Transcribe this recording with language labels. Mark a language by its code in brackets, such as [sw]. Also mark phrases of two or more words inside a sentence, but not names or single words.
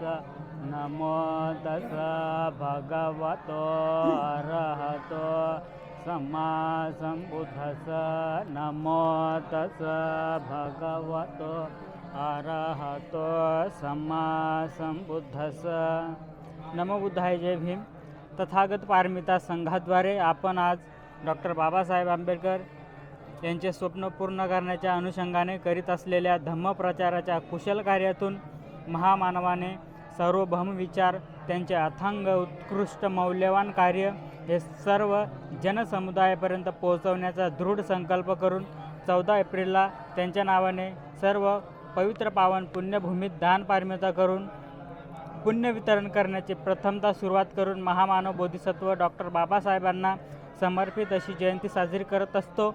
[pi] नमो तस् भगवतो अरहतो सम्मा संबुद्धस्स। नमो तस् भगवतो अरहतो सम्मा संबुद्धस्स। नमो बुद्धाय, [mr] जय भीम। तथागत पारमिता संघाद्वारे आपण आज डॉक्टर बाबासाहेब आंबेडकर यांचे स्वप्न पूर्ण करण्याच्या अनुषंगाने करीत असलेल्या धम्मप्रचाराच्या कुशल कार्यातून महामानवाने सार्वभौम विचार, त्यांचे अथांग उत्कृष्ट मौल्यवान कार्य हे सर्व जनसमुदायापर्यंत पोहोचवण्याचा दृढ संकल्प करून 14 एप्रिलला त्यांच्या नावाने सर्व पवित्र पावन पुण्यभूमीत दान पारमिता करून पुण्य वितरण करण्याची प्रथमतः सुरुवात करून महामानव बोधिसत्व डॉक्टर बाबासाहेबांना समर्पित अशी जयंती साजरी करत असतो।